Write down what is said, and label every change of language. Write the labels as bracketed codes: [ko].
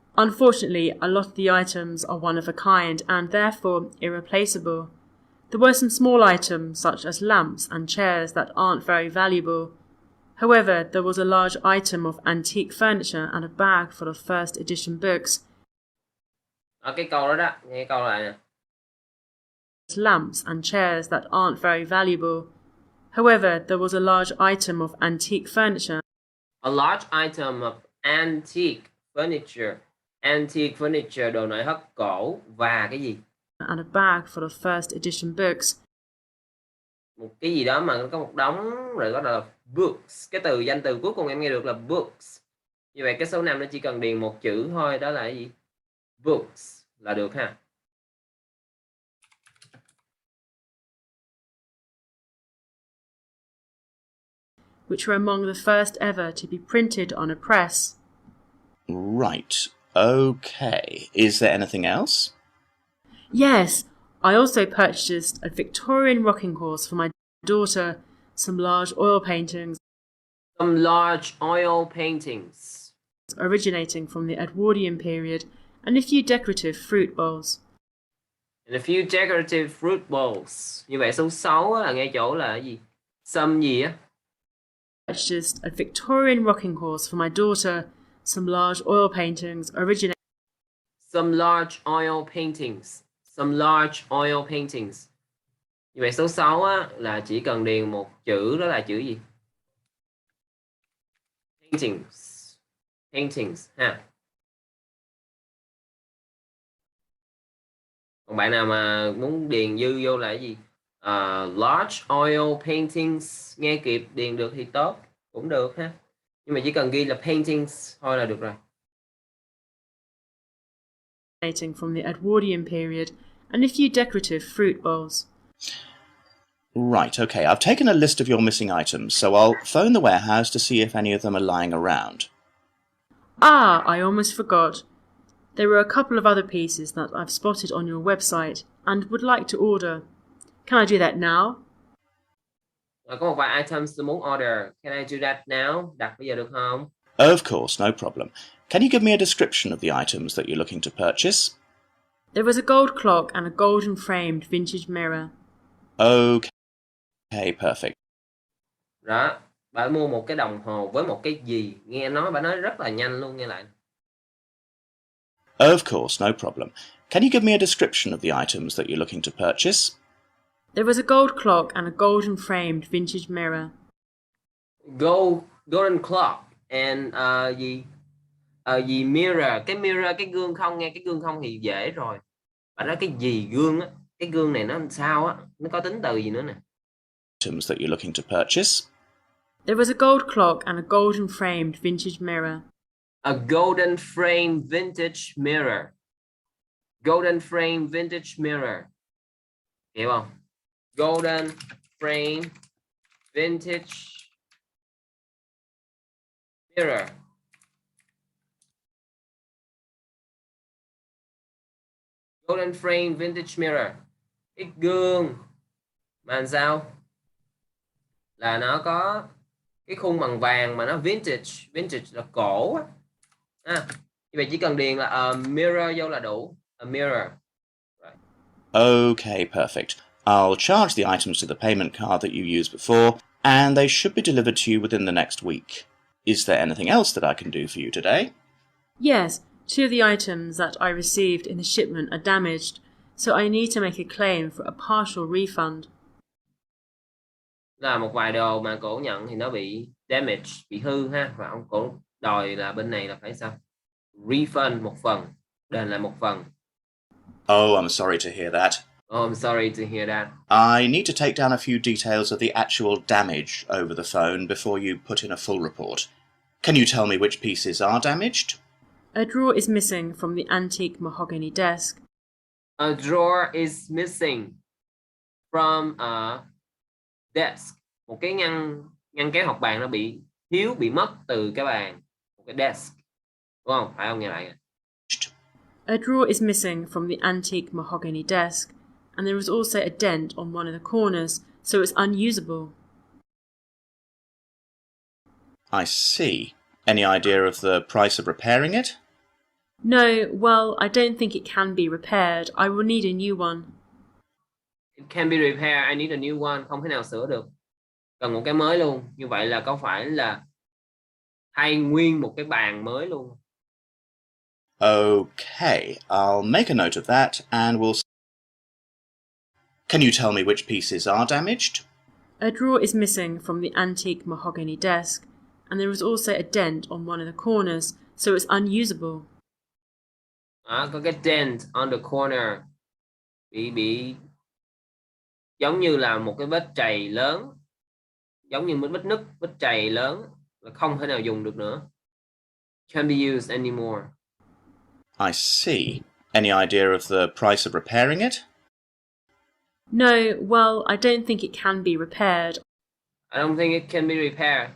[en] Unfortunately, a lot of the items are one of a kind and therefore irreplaceable. There were some small items such as lamps and chairs that aren't very valuable. However, there was a large item of antique furniture and a bag full of first edition books. [vi] Ở cái câu đó đó, nghe câu lại nè. [en] Lamps and chairs that aren't very valuable. However, there was a large item of antique furniture. A large item of antique furniture. Antique furniture, [vi] đồ nội thất cổ và cái gì? [en] And a bag full of first edition books. [vi] Một cái gì đó mà có một đống rồi có là books. Cái danh từ cuối cùng em nghe được là books. Như vậy cái số 5 nó chỉ cần điền một chữ thôi, đó là cái gì? Books là được ha. [en] Which were among the first ever to be printed on a press. Right, okay. Is there anything else? Yes, I also purchased a Victorian rocking horse for my daughter, some large oil paintings. Some large oil paintings. Originating from the Edwardian period, and a few decorative fruit bowls. And a few decorative fruit bowls. [vi] Như vậy số 6 là ngay chỗ là cái gì? Some gì á? [en] Purchased a Victorian rocking horse for my daughter, some large oil paintings originating. Some large oil paintings. Some large oil paintings. [vi] Như vậy số 6 á, là chỉ cần điền một chữ, đó là chữ gì? [en] Paintings. Paintings ha. [vi] Còn bạn nào mà muốn điền dư vô là cái gì? [en] Large oil paintings, [vi] nghe kịp điền được thì tốt, cũng được ha. Nhưng mà chỉ cần ghi là paintings thôi là được rồi. [en] From the Edwardian period, and a few decorative fruit bowls. Right, okay. I've taken a list of your missing items, so I'll phone the warehouse to see if any of them are lying around. Ah, I almost forgot. There are a couple of other pieces that I've spotted on your website and would like to order. Can I do that now? [vi] Có một vài items tôi muốn order. [en] Can I do that now? [vi] Đặt bây giờ được không? [en] Of course, no problem. Can you give me a description of the items that you're looking to purchase? There was a gold clock and a golden framed vintage mirror. Okay, perfect. [vi] Đó, bà mua một cái đồng hồ với một cái gì? Nghe nói bà nói rất là nhanh luôn nghe lại. [en] Of course, no problem. Can you give me a description of the items that you're looking to purchase? There was a gold clock and a golden framed vintage mirror. Golden clock [vi] and gì mirror, cái gương không, nghe cái gương không thì dễ rồi. Bà nói cái gì gương á, cái gương này nó làm sao á, nó có tính từ gì nữa nè. [en] Items that you're looking to purchase. There was a gold clock and a golden framed vintage mirror. A golden frame vintage mirror. Golden frame vintage mirror. [vi] Hiểu không? [en] Golden frame vintage mirror. Golden frame vintage mirror. [vi] Cái gương mà làm sao? Là nó có cái khung bằng vàng mà nó vintage. Vintage là cổ á. Như vậy chỉ cần điền là [en] a mirror [vi] vô là đủ. [en] A mirror. Right. Okay, perfect. I'll charge the items to the payment card that you used before, and they should be delivered to you within the next week. Is there anything else that I can do for you today? Yes, two of the items that I received in the shipment are damaged, so I need to make a claim for a partial refund. [vi] Là một vài đồ mà cổ nhận thì nó bị damage, bị hư ha, và ông cổ đòi là bên này là phải sao? Refund một phần, đền lại một phần. [en] Oh, I'm sorry to hear that. Oh, I'm sorry to hear that. I need to take down a few details of the actual damage over the phone before you put in a full report. Can you tell me which pieces are damaged? A drawer is missing from the antique mahogany desk. A drawer is missing from a desk. [vi] Một cái ngăn kéo học bàn nó bị thiếu, bị mất từ cái bàn. Một cái desk. Đúng không? Phải không? Nghe lại. [en] A drawer is missing from the antique mahogany desk, and there was also a dent on one of the corners, so it's unusable. I see. Any idea of the price of repairing it? No, well, I don't think it can be repaired. I will need a new one. It can be repaired. I need a new one. [vi] Không thể nào sửa được. Cần một cái mới luôn. Như vậy là có phải là thay nguyên một cái bàn mới luôn? [en] Okay, I'll make a note of that and we'll... Can you tell me which pieces are damaged? A drawer is missing from the antique mahogany desk, and there was also a dent on one of the corners, so it's unusable. [vi] Có cái [en] dent on the corner. [vi] Bị giống như là một cái vết trầy lớn. Giống như một vết nứt, vết trầy lớn. Và không thể nào dùng được nữa. [en] Can't be used anymore. I see. Any idea of the price of repairing it? No, well, I don't think it can be repaired. I don't think it can be repaired.